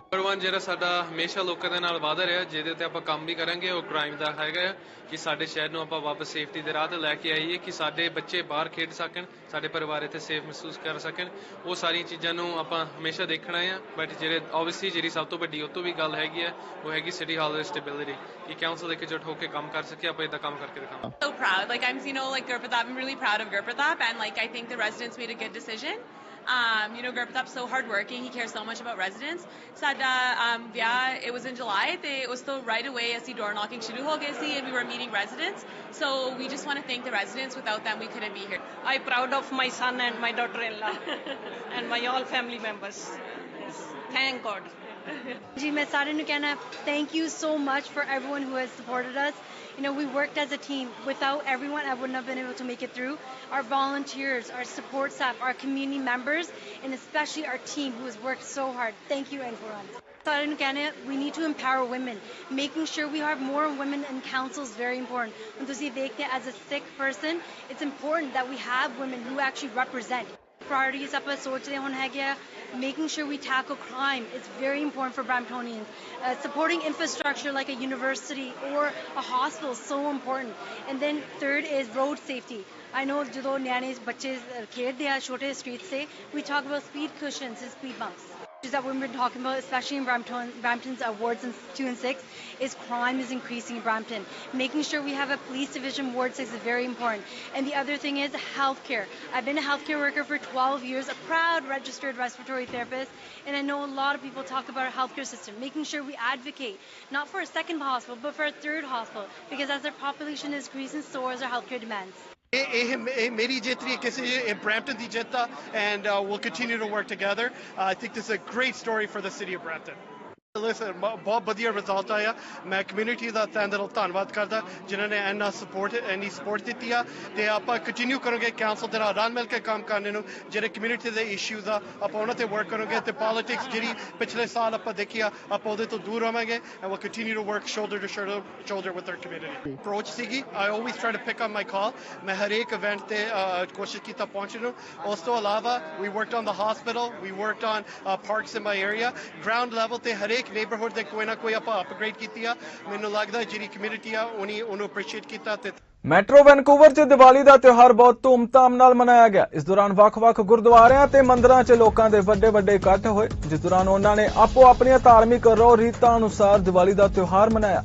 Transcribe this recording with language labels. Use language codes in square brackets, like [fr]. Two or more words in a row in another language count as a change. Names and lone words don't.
[pa] ਨੰਬਰ 1 ਜਿਹੜਾ ਸਾਡਾ ਹਮੇਸ਼ਾ ਲੋਕਾਂ ਦੇ ਨਾਲ ਵਾਅਦਾ ਰਿਹਾ, ਜਿਹਦੇ ਤੇ ਆਪਾਂ ਕੰਮ ਵੀ ਕਰਾਂਗੇ, ਉਹ ਕ੍ਰਾਈਮ ਦਾ ਹੈਗਾ ਕਿ ਸਾਡੇ ਸ਼ਹਿਰ ਨੂੰ ਆਪਾਂ ਵਾਪਸ ਸੇਫਟੀ ਦੇ ਰਾਹ ਤੇ ਲੈ ਕੇ ਆਈਏ, ਕਿ ਸਾਡੇ ਬੱਚੇ ਬਾਹਰ ਖੇਡ ਸਕਣ, ਸਾਡੇ ਪਰਿਵਾਰ ਇੱਥੇ ਸੇਫ ਮਹਿਸੂਸ ਕਰ ਸਕਣ। ਉਹ ਸਾਰੀਆਂ ਚੀਜ਼ਾਂ ਨੂੰ ਆਪਾਂ ਹਮੇਸ਼ਾ ਦੇਖਣਾ ਆ। ਬਟ ਜਿਹੜੇ ਓਬਵੀਅਸਲੀ ਜਿਹੜੀ ਸਭ ਤੋਂ ਵੱਡੀ ਉਹ ਤੋਂ ਵੀ ਗੱਲ ਹੈਗੀ ਹੈ, ਉਹ ਹੈਗੀ ਸਿਟੀ ਹਾਲ ਦੀ ਸਟੇਬਿਲਿਟੀ, ਕਿ ਕਾਉਂਸਲ ਇਕਜੁੱਟ ਹੋ ਕੇ ਕੰਮ ਕਰ ਸਕੇ। ਆਪਾਂ ਇਦਾਂ ਕੰਮ ਕਰਕੇ ਦਿਖਾਵਾਂ। [en] So proud, like I'm, Gurpratap. I'm really proud of Gurpratap, and like I think the residents made a good decision. Gurpratap's so hardworking. He cares so much about residents. Sada it was in July. It was still right away. [pa] Asi door knocking shuru ho gayi si, [en] and we were meeting residents. So we just want to thank the residents. Without them, we couldn't be here. I'm proud of my son and my daughter-in-law and my all family members. Yes. Thank God. [pa] ਜੀ ਮੈਂ ਸਾਰੇ ਨੂੰ ਕਹਿਣਾ [en] thank you so much for everyone who has supported us. We worked as a team. Without everyone, I wouldn't have been able to make it through. Our volunteers, our support staff, our community members, and especially our team who has worked so hard. Thank you everyone. [pa] ਸਾਰੇ ਨੂੰ ਕਹਿਣਾ [en] we need to empower women. Making sure we have more women in council is very important. And [pa] ਤੁਸੀਂ ਦੇਖਦੇ [en] as a sick person, it's important that we have women who actually represent. [pa] Priorities ਆਪਾਂ ਸੋਚਦੇ ਹੁਣ ਹੈਗੇ ਆ, [en] making sure we tackle crime is very important for Bramptonians. Supporting infrastructure like a university or a hospital is so important. And then third is road safety. I know [pa] ਜਦੋਂ ਨਿਆਣੇ ਬੱਚੇ ਖੇਡਦੇ ਆ ਛੋਟੇ streets ਤੇ, [en] we talk about speed cushions and speed bumps. That we've been talking about, especially in Brampton's wards 2 and 6, is crime is increasing in Brampton. Making sure we have a police division ward 6 is very important. And the other thing is healthcare. I've been a healthcare worker for 12 years, a proud registered respiratory therapist, and I know a lot of people talk about our healthcare system. Making sure we advocate not for a second hospital, but for a third hospital, because as our population is increasing, so is our healthcare demands. [pa] ਮੇਰੀ ਜਿੱਤ ਵੀ ਕਿਸੇ ਬ੍ਰੈਂਪਟਨ ਦੀ ਜਿੱਤ ਆ, [en] and we'll continue to work together. I think this is a great story for the city of Brampton. Listen, [pa] ਬਹੁਤ ਵਧੀਆ ਰਿਜ਼ਲਟ ਆਇਆ। ਮੈਂ ਕਮਿਊਨਿਟੀ ਦਾ ਤਹਿ ਦਿਲੋਂ ਧੰਨਵਾਦ ਕਰਦਾ, ਜਿਨ੍ਹਾਂ ਨੇ ਇੰਨੀ ਸਪੋਰਟ ਦਿੱਤੀ ਆ, ਤੇ ਆਪਾਂ ਕੰਟੀਨਿਊ ਕਰਾਂਗੇ ਕਾਉਂਸਲ ਦੇ ਨਾਲ ਰਲ ਮਿਲ ਕੇ ਕੰਮ ਕਰਨੇ ਨੂੰ। ਜਿਹੜੇ ਕਮਿਊਨਿਟੀ ਦੇ ਇਸ਼ੂਜ਼ ਆ, ਆਪਾਂ ਉਹਨਾਂ ਤੇ ਵਰਕ ਕਰਾਂਗੇ, ਤੇ ਪੋਲਿਟਿਕਸ ਜਿਹੜੀ ਪਿਛਲੇ ਸਾਲ ਆਪਾਂ ਦੇਖੀ ਆ, ਆਪਾਂ ਉਹਦੇ ਤੋਂ ਦੂਰ ਰਵਾਂਗੇ, [en] and we'll continue to work shoulder to shoulder with our community. Approach ਸੀਗੀ, I always try to pick up my call. [pa] ਮੈਂ ਹਰੇਕ ਇਵੈਂਟ ਤੇ ਕੋਸ਼ਿਸ਼ ਕੀਤਾ ਪਹੁੰਚਣ ਨੂੰ। ਉਸ ਤੋਂ ਇਲਾਵਾ [en] we worked on the hospital, we worked on parks in my area. Ground level [pa] ਤੇ ਹਰੇਕ neighborhood ਦੇ ਕੋਈ ਨਾ ਕੋਈ ਆਪਾਂ ਅਪਗ੍ਰੇਡ ਕੀਤੀ ਆ। ਮੈਨੂੰ ਲੱਗਦਾ ਜਿਹੜੀ ਕਮਿਊਨਿਟੀ ਆ ਉਹਨੂੰ ਅਪਰੀਸ਼ੀਏਟ ਕੀਤਾ। ਤੇ ਮੈਟਰੋ ਵੈਨਕੂਵਰ 'ਚ ਦੀਵਾਲੀ ਦਾ ਤਿਉਹਾਰ ਬਹੁਤ ਧੂਮਧਾਮ ਨਾਲ ਮਨਾਇਆ ਗਿਆ। ਇਸ ਦੌਰਾਨ ਵੱਖ-ਵੱਖ ਗੁਰਦੁਆਰਿਆਂ ਤੇ ਮੰਦਰਾਂ 'ਚ ਲੋਕਾਂ ਦੇ ਵੱਡੇ ਇਕੱਠ ਹੋਏ, ਜਿਸ ਦੌਰਾਨ ਉਹਨਾਂ ਨੇ ਆਪੋ ਆਪਣੀਆਂ ਧਾਰਮਿਕ ਰਹੁ ਰੀਤਾਂ ਅਨੁਸਾਰ ਦੀਵਾਲੀ ਦਾ ਤਿਉਹਾਰ ਮਨਾਇਆ।